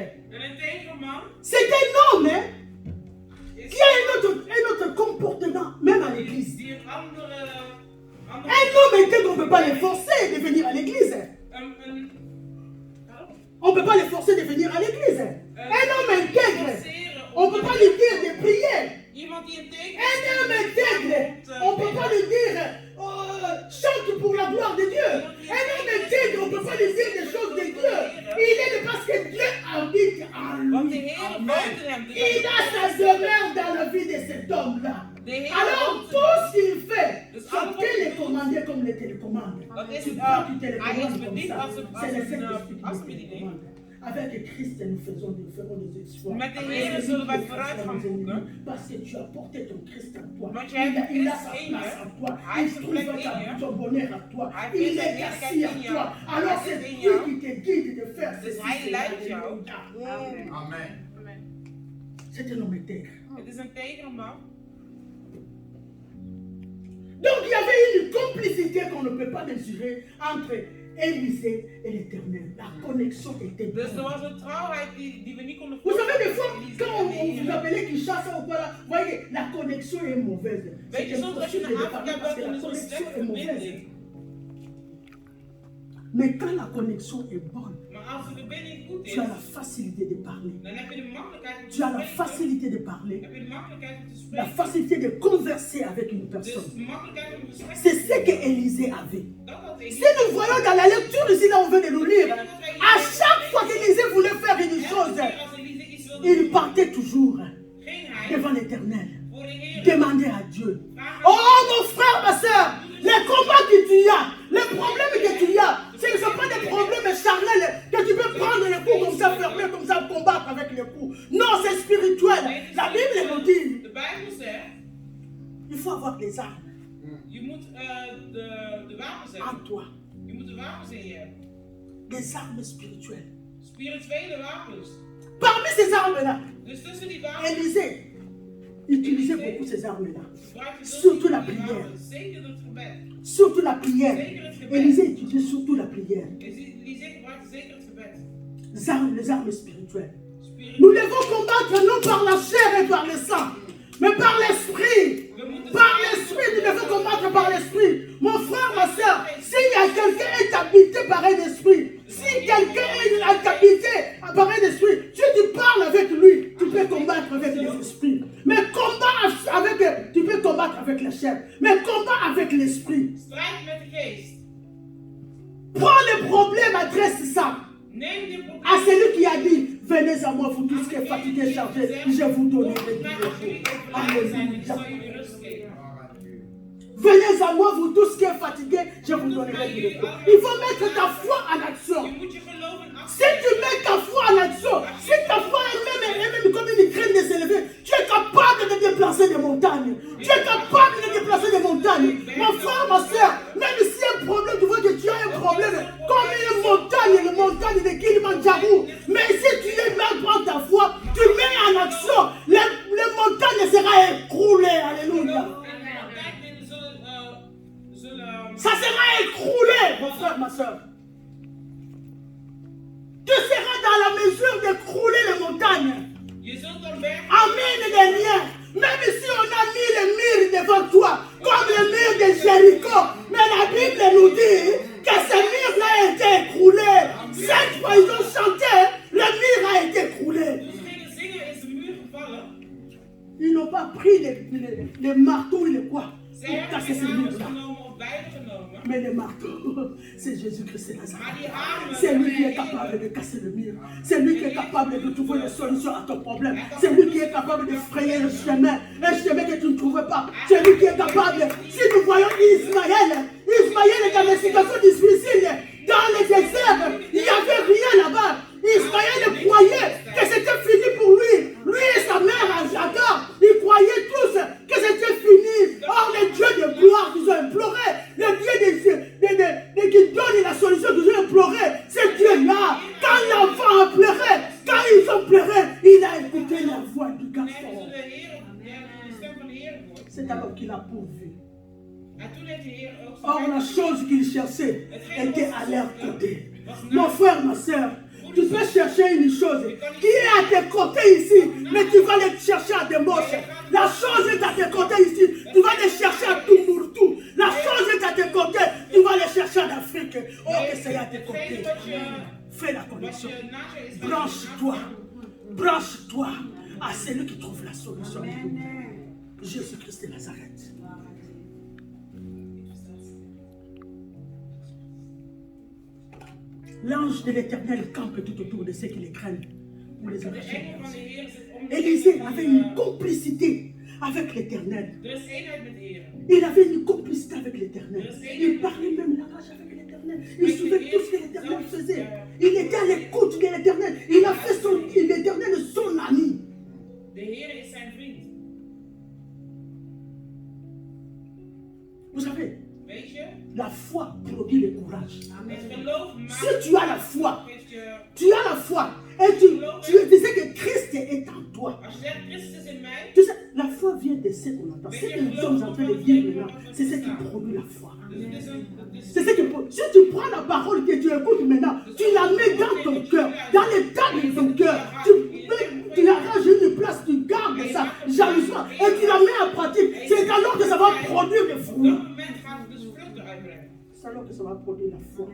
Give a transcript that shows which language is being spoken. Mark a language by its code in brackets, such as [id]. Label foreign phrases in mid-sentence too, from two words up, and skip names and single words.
[nl] Een integer man [fr] c'est un homme [nl] is [fr] qui a un autre comportement, même à l'église. [nl] die een andere [fr] Un homme intègre, on ne peut pas les forcer de venir à l'église. On ne peut pas les forcer de venir à l'église. Un homme intègre, on ne peut pas lui dire de prier. [nl] Iemand die integer [fr] Un homme intègre, on ne peut pas lui dire chante pour la gloire de Dieu. Un homme intègre, on ne peut pas lui dire des choses de Dieu. Il est parce que Dieu habite en [nl] Want de [fr] lui. [nl] Heer [fr] Amen. [nl] buiten hem. [fr] Il a sa demeure dans la vie de cet homme-là. [nl] De Heer [fr] Alors [nl] woont [fr] tout [nl] in [fr] ce qu'il fait, [nl] Dus [fr] c'est [nl] alles wat hij [fr] télécommandé comme les télécommandes. [nl] Dat is, [fr] Tu prends, tu [nl] hij is [fr] télécommandes comme [nl] bediend [fr] ça. [nl] als een [fr] C'est le Saint-Esprit qui nous [nl] afspeling. [fr] télécommande. Avec Christ, nous ferons des exploits. [nl] Met de [fr] Avec [nl] Heer [fr] lui, [nl] zullen wij [fr] nous [nl] vooruitgang [fr] ferons des [nl] boeken. [fr] ennemis. Parce que tu as porté ton Christ en toi. [nl] Want jij hebt [fr] Il a [nl] Christus [fr] sa [nl] in [fr] place [nl] je. [fr] en toi. [nl] Hij [fr] Il [nl] heeft een plek [fr] trouve [nl] in je. [fr] ton bonheur en toi. [nl] Hij [fr] Il [nl] vindt [fr] est [nl] zijn [fr] assis [nl] heerlijkheid [fr] en [nl] in [fr] toi. [nl] jou. [fr] Alors [nl] Hij [fr] c'est [nl] zit in [fr] lui [nl] jou. [fr] qui te guide de faire [nl] Dus [fr] ceci. [nl] hij leidt jou. [fr] Alléluia. Amen. Amen. C'est un homme intègre. [nl] Het is een tegere man. [fr] Donc il y avait une complicité qu'on ne peut pas mesurer entre Élisée et l'Éternel. La connexion était [nl] Dus er [fr] bonne. [nl] was een trouwheid die we niet konden [fr] Vous savez, des fois, Élisée quand [nl] en de [fr] on vous [nl] Heer. [fr] appelez Kinshasa ou quoi là, vous voyez, la connexion est mauvaise. [nl] Weet je, [fr] C'est [nl] soms als je [fr] impossible [nl] naar [fr] de parler [nl] Afrika [fr] parce que [nl] bent, [fr] la [nl] dan is er een [fr] connexion [nl] slechte [fr] est mauvaise. [nl] verbinding. [fr] Mais quand la connexion est bonne, [nl] Maar als de verbinding goed is, [fr] tu as la facilité de parler. [nl] dan heb je de makkelijkheid om te [fr] Tu as la [nl] spreken. [fr] facilité de parler. [nl] Heb je de makkelijkheid om te [fr] La [nl] spreken. [fr] facilité de converser avec une [nl] Dus [fr] personne. [nl] de makkelijkheid om gesprek te [fr] C'est ce que [nl] voeren. [fr] Élisée avait. [nl] Dat had [fr] Si [nl] Elie. [fr] nous voyons dans la lecture ici, là on vient de nous lire, à chaque fois qu'Élisée voulait faire une chose, [nl] Als Elie iets wilde [fr] il [nl] doen, [fr] partait toujours [nl] ging hij [fr] devant l'Éternel. [nl] voor de Heer. [fr] Demander à Dieu. [nl] Vragen [fr] Oh mon frère, ma soeur, les combats que tu as, les problèmes que tu as, ce ne sont pas des problèmes charnels que tu peux prendre les coups comme ça, fermer comme ça, combattre avec les coups. Non, c'est spirituel. La Bible nous dit, [nl] De Bijbel zegt, [fr] il faut avoir des armes [nl] je moet de wapens [fr] en [nl] hebben. [fr] toi. [nl] Je moet de wapens in je hebben. [fr] Des armes spirituelles. [nl] Spirituele wapens. [fr] Parmi ces armes-là, [nl] Dus tussen die wapens [fr] Élisée utilisait beaucoup ces armes-là. [nl] gebruik je [fr] Surtout la [nl] die [fr] prière. [nl] wapens. Zeker het gebed. [fr] Surtout la prière. [nl] Zeker het gebed. [fr] Élisée utilisait surtout la prière. [nl] Elie gebruikte zeker het gebed. [fr] Les armes spirituelles. [nl] Spiritueel. [fr] Nous devons combattre non par la chair et par le sang, mais par l'esprit. [nl] We moeten [fr] Par l'esprit, nous devons combattre par l'esprit. Mon frère, ma soeur, s'il y a quelqu'un qui est habité par un esprit, si quelqu'un est habité par un esprit, si tu parles avec lui, tu peux combattre avec les esprits. Mais tu peux combattre avec la chair, mais combat avec l'esprit. [nl] strijd met de geest. [fr] Prends les problèmes, adresse ça [nl] Neem die [fr] à [nl] problemen. [fr] celui qui a dit, venez à moi, vous tous qui êtes fatigués, chargés, je vous donnerai du [nl] Naar [fr] repos. [nl] jullie overlijden zijn en ik [fr] Alléluia. [nl] zal jullie rust geven. [fr] Venez à moi, vous tous qui êtes fatigués, je vous donnerai du repos. Il faut mettre ta foi en action. [nl] Je moet je geloof in [fr] Si [nl] actie [fr] tu mets ta foi en action, si ta foi elle-même comme une graine de s'élever, tu es capable de déplacer des montagnes. Tu es capable de déplacer des montagnes. Mon frère, ma soeur, même si un problème, tu vois que tu as un problème, comme une montagne de Kilimandjaro. Mais si tu es même prends ta foi, tu mets en action, les montagnes seront écroulées. Alléluia. Ça sera écroulé, mon frère, ma soeur. Tu seras dans la mesure d'écrouler les montagnes. [nl] Je zult dan bergen. [fr] Amen les liens. Même si on a mis les murs devant toi, comme le mur de Jéricho, mais la Bible nous dit que ce mur-là a été écroulé. Cette fois, ils ont chanté, le mur a été écroulé. [nl] Toen ze gingen zingen is de muur gevallen. [fr] Ils n'ont pas pris les marteaux et les quoi [nl] Zij [fr] pour [nl] hebben [fr] casser [nl] geen [fr] ce [nl] hamers [fr] mur-là. [nl] genomen om beide genomen. [fr] Mais le marteau, c'est Jésus-Christ de [nl] Maar [fr] Nazareth. [nl] die hamer [fr] C'est lui qui est [nl] was de [fr] capable [nl] Heer. [fr] de casser le mur. C'est lui qui est capable de trouver les solutions à ton problème. C'est lui qui est capable de frayer un chemin que tu ne trouvais pas. C'est lui qui est capable. Si nous voyons Ismaël est dans des situations difficiles, dans le désert, il n'y avait rien là-bas. Ismaël croyait que c'était fini pour lui. Lui et sa mère, Agar, ils croyaient tous que c'était fini. Or, le Dieu de gloire qu'ils ont imploré, le Dieu qui donne la solution qu'ils ont imploré, ce Dieu-là, quand l'enfant a pleuré, quand ils ont pleuré, il a écouté la voix du [nl] En hij [fr] garçon. [nl] heeft de Heer, de stem van de Heer gehoord. [fr] C'est alors qu'il a pourvu. [nl] En toen heeft de Heer ook [fr] Or, la [nl] zijn [fr] chose qu'il cherchait était à leur côté. Mon frère, ma soeur, tu peux chercher une chose qui est à tes côtés ici, mais tu vas le chercher à Demos. La chose est à tes côtés ici, tu vas le chercher à Tumurtu. La chose est à tes côtés, tu vas le chercher en Afrique. Oh, que c'est à tes côtés. Fais la [nl] wat [fr] connexion. [nl] je naast je is. [fr] Branche-toi. Branche-toi à celui qui trouve la solution. Jésus-Christ de Nazareth. L'ange de l'Éternel campe tout autour de ceux qui les craignent ou les [nl] De [fr] empêchent. [nl] engel van de Heer zit om de [fr] Élisée avait une complicité avec l'Éternel. [nl] Er is eenheid met de Heer. [fr] Il avait une complicité avec l'Éternel. Il parlait même langage avec l'Éternel. Il suivait tout ce que l'Éternel faisait. Il était à l'écoute de l'Éternel. Il a fait l'Éternel son ami. [nl] De Heer is zijn vriend. [fr] Vous savez, [nl] Weet je? [fr] la foi produit le courage. [nl] Het geloof maakt. [fr] Si tu as la foi, [nl] Geeft je. [fr] tu as la foi et tu sais que Christ est en toi. [nl] Als je zegt Christus is in mij. [fr] Tu sais, la foi vient de ce qu'on entend. Ce que nous sommes en train de dire maintenant, c'est ce qui produit la foi. [nl] Dus het is een. het is- [fr] C'est ce qui produit. Si tu prends la parole que tu écoutes maintenant, tu la mets dans ton cœur, dans les tables de ton cœur. Tu arranges une place, tu gardes ça jalousement et tu la mets en pratique. C'est alors que ça va produire des [nl] Op [fr] fruits. [nl] dat moment gaat het dus vruchten uitbrengen. [fr] C'est alors que ça va produire la foi.